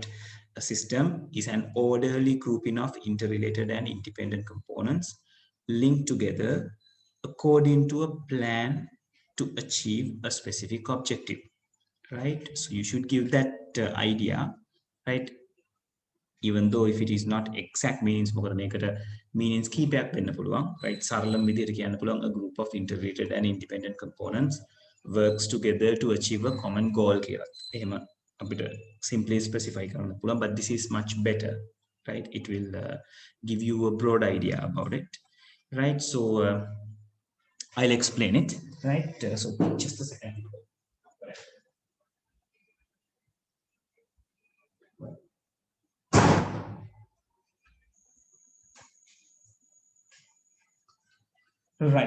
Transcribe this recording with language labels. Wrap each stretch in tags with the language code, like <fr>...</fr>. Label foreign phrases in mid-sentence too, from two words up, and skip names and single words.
<en>A system is an orderly grouping of interrelated and independent components linked together according to a plan to achieve a specific objective, right? So you should give that idea, right? Even though if it is not exact meanings,</en> <si>මොකද මේකට meanings කීපයක් දෙන්න පුළුවන්, right? සරලම විදිහට කියන්න පුළුවන්</si> <en>a group of integrated and independent components works together to achieve a common goal කියලා.</en> <si>එහෙම අපිට</si> <en>simply specify</en> <si>කරන්න පුළුවන්,</si> <en>but this is much better, right? It will give you a broad idea about it, right? So I'll explain it, right? So just a second. Right.</en>